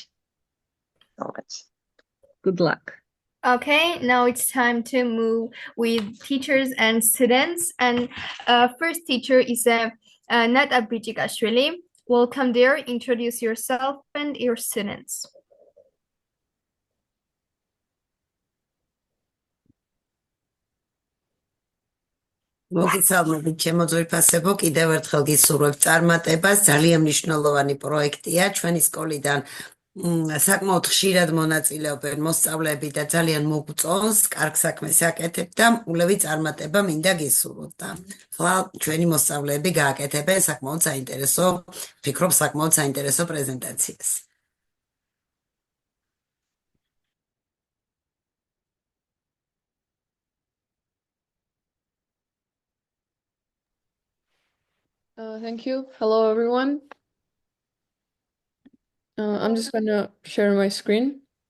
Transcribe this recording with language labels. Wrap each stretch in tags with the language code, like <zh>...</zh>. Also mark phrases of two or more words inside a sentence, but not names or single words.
<en>So much. Good luck. Okay, now it's time to move with teachers and students. And first teacher is Nat Abrijikashvili. Welcome there. Introduce yourself and your students.</en> <ka>მოგესალმებით, ჩემო ძვირფასებო, კიდევ ერთხელ გისურვებთ წარმატებას. ძალიან მნიშვნელოვანი პროექტია ჩვენი სკოლიდან. საკმაოდ ხშირად მონაწილეობენ მოსწავლეები და ძალიან მოგწონს, კარგ საქმეს აკეთებთ და ულევი წარმატება მინდა გისურვოთ. და ხლა ჩვენი მოსწავლეები გააკეთებენ საკმაოდ საინტერესო, ვფიქრობ საკმაოდ საინტერესო პრეზენტაციას.</ka> <en>Thank you. Hello, everyone. I'm just going to share my screen.</en>